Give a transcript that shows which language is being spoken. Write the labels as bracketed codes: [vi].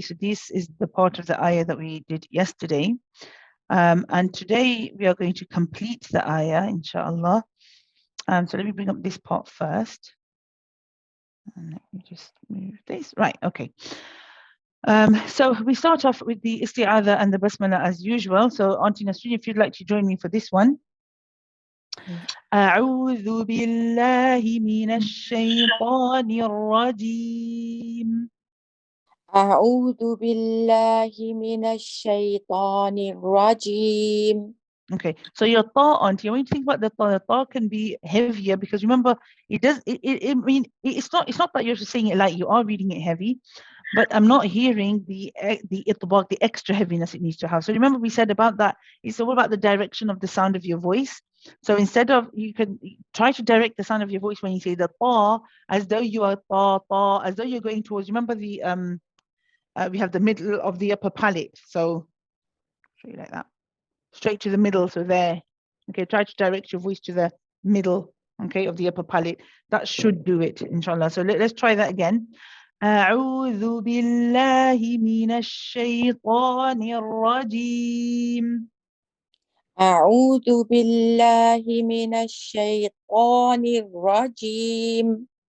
[en] So this is the part of the ayah that we did yesterday. And today we are going to complete the ayah, inshallah. So let me bring up this part first. And let me just move this. Right, okay. So we start off with the isti'adha and the basmala as usual. So Auntie Nasreen, if you'd like to join me for this one. [ar] أعوذ بالله من الشيطان الرجيم. أعوذ بالله من الشيطان الرجيم. [en] Okay, so your ta, Auntie, when you think about the ta can be heavier because remember, it's not that you're just saying it like you are reading it heavy, but I'm not hearing the itbaq, the extra heaviness it needs to have. So remember we said about that, it's all about the direction of the sound of your voice. So instead of, you can try to direct the sound of your voice when you say the ta, as though you are ta, as though you're going towards, remember the, we have the middle of the upper palate. So, show you like that. Straight to the middle, so there. Okay, try to direct your voice to the middle, okay, of the upper palate. That should do it, inshallah. So let's try that again. [ar] أعوذ بالله من الشيطان الرجيم. أعوذ بالله من الشيطان الرجيم.